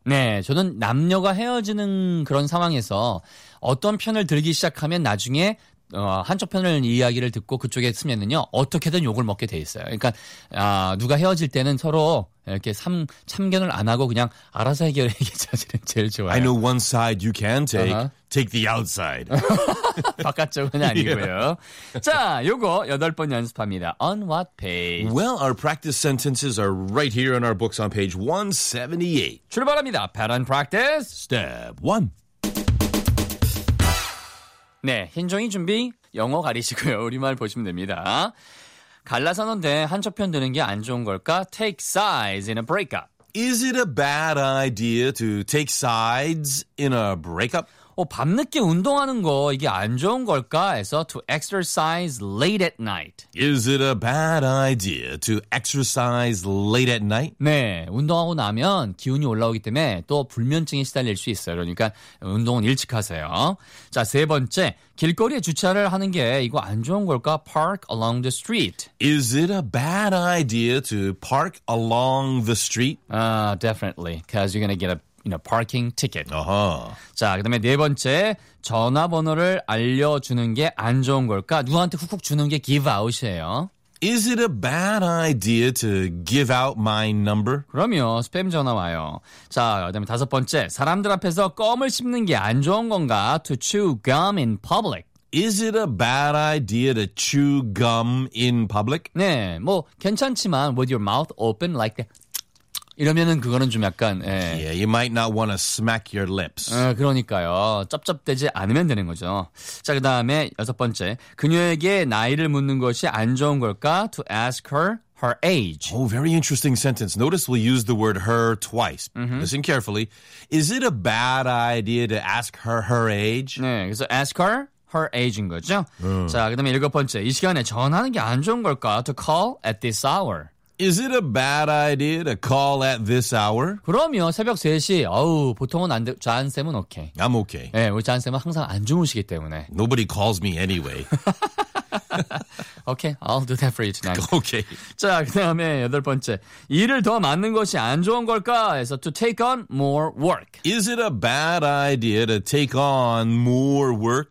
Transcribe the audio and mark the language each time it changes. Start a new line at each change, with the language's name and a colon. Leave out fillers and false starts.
Korean: 네, 저는 남녀가 헤어지는 그런 상황에서 어떤 편을 들기 시작하면 나중에 한쪽 편을 이야기를 듣고 그쪽에 쓰면은요 어떻게든 욕을 먹게 돼 있어요. 그러니까 누가 헤어질 때는 서로 이렇게 참견을 안 하고 그냥 알아서 해결하기 자체는 제일 좋아요.
English: I know one side you can take. Take the outside.
Korean: 바깥쪽은 아니고요. Yeah. 자, 요거 여덟 번 연습합니다.
English: On what page? Well, our practice sentences are right here in our books on page 178.
Korean: 출발합니다.
English: Pattern practice. Step 1.
Korean: 네, 흰 종이 준비. 영어 가리시고요. 우리말 보시면 됩니다. 갈라서는데 한쪽 편 드는 게 안 좋은 걸까?
English: Take sides in a breakup. Is it a bad idea to take sides in a breakup?
Korean: 밤늦게 운동하는 거 이게 안 좋은 걸까? 해서
English: to exercise late at night. Is it a bad idea to exercise late at night?
Korean: 네, 운동하고 나면 기운이 올라오기 때문에 또 불면증에 시달릴 수 있어요. 그러니까 운동은 일찍 하세요. 자, 세 번째, 길거리에 주차를 하는 게 이거 안 좋은 걸까?
English: Park along the street. Is it a bad idea to park along the street? Definitely, because you're going to get parking ticket. Uh-huh.
Korean: 자, 그다음에 네 번째, 전화번호를 알려주는 게 안 좋은 걸까? 누구한테 훅훅 주는 게 give out이에요.
English: Is it a bad idea to give out my number?
Korean: 그럼요, 스팸 전화 와요. 자, 그다음에 다섯 번째, 사람들 앞에서 껌을 씹는 게 안 좋은 건가?
English: To chew gum in public. Is it a bad idea to chew gum in public?
Korean: 네, 뭐 괜찮지만
English: with your mouth open like that.
Korean: 이러면은 그거는 좀 약간 예.
English: Yeah, you might not want to smack your lips.
Korean: 그러니까요. 쩝쩝대지 않으면 되는 거죠. 자, 그다음에 여섯 번째. 그녀에게 나이를 묻는 것이 안 좋은 걸까?
English: To ask her her age. Oh, very interesting sentence. Notice we use the word her twice. Mm-hmm. Listen carefully. Is it a bad idea to ask her her age?
Korean: 네. 그래서
English: ask her her age
Korean: 인 거죠. 자, 그다음에 일곱 번째. 이 시간에 전화하는 게 안 좋은 걸까?
English: To call at this hour. Is it a bad idea to call at this hour?
Korean: 그럼요. 새벽 3시. 어우, 보통은 안 돼. 잔쌤은 오케이.
English: I'm okay.
Korean: 네, 우리 잔쌤은 항상 안 주무시기 때문에.
English: Nobody calls me anyway. Okay, I'll do that for you tonight. Okay.
Korean: 자, 그 다음에 여덟 번째. 일을 더 맡는 것이 안 좋은 걸까? 해서
English: to take on more work. Is it a bad idea to take on more work?